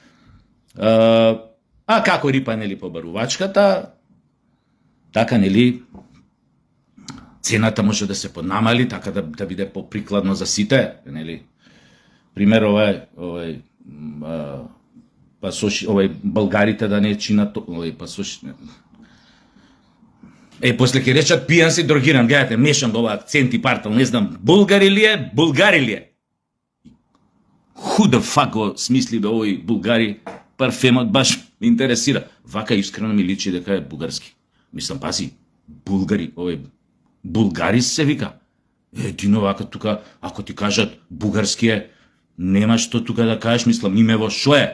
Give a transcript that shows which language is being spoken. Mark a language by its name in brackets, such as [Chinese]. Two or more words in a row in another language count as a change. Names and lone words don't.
[Macedonian] А како рипа, нели, побарувачката, така, нели, цената може да се поднамали, така да биде поприкладно за сите, нели. Пример, пасош, българите да не чинат, пасош. После ќе речат пијан си, дрогиран, гледате, мешам ова акцент и партал, не знам, булгари ли е? [English] Who the fuck [Macedonian] го смисли да овој булгари парфемот баш ме интересира. Вака искрено ми личи дека е бугарски. Мислам, пази, булгари, булгари се вика. Едино вака тука, ако ти кажат бугарски е, нема што тука да кажеш, мислам, имево шо е.